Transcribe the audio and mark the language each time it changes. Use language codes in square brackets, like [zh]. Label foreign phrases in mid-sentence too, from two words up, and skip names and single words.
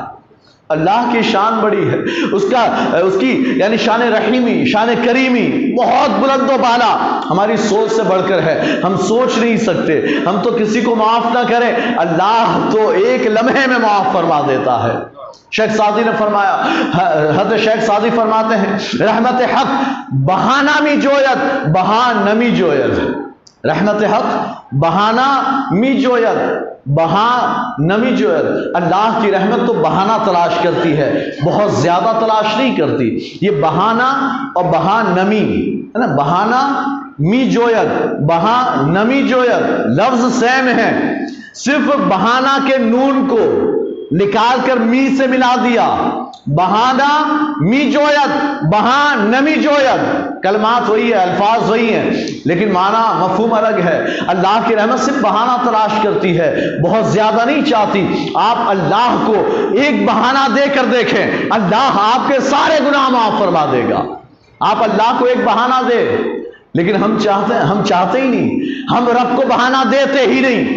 [ur] اللہ کی شان بڑی ہے، اس کی یعنی شان رحیمی، شان کریمی بہت بلند و بالا، ہماری سوچ سے بڑھ کر ہے، ہم سوچ نہیں سکتے۔ ہم تو کسی کو معاف نہ کریں، اللہ تو ایک لمحے میں معاف فرما دیتا ہے۔ شیخ سعدی نے فرمایا، حضرت شیخ سعدی فرماتے ہیں [fa] رحمت حق بہانہ می جوید بہان نمی جوید، رحمت حق بہانہ می جوید بہان نمی جوید۔ [ur] اللہ کی رحمت تو بہانہ تلاش کرتی ہے، بہت زیادہ تلاش نہیں کرتی۔ یہ بہانہ اور [fa] بہان نمی [ur] ہے نا، [fa] بہانہ می جوید بہان نمی جوید [ur] لفظ سیم ہے، صرف بہانہ کے نون کو نکال کر می سے ملا دیا، [fa] بہانہ می جوید بہان نمی جوید، [ur] کلمات وہی ہے، الفاظ وہی ہیں، لیکن معنی مفہوم الگ ہے۔ اللہ کی رحمت صرف بہانہ تلاش کرتی ہے، بہت زیادہ نہیں چاہتی۔ آپ اللہ کو ایک بہانہ دے کر دیکھیں، اللہ آپ کے سارے گناہ معاف فرما دے گا۔ آپ اللہ کو ایک بہانہ دے، لیکن ہم چاہتے ہی نہیں، ہم رب کو بہانہ دیتے ہی نہیں۔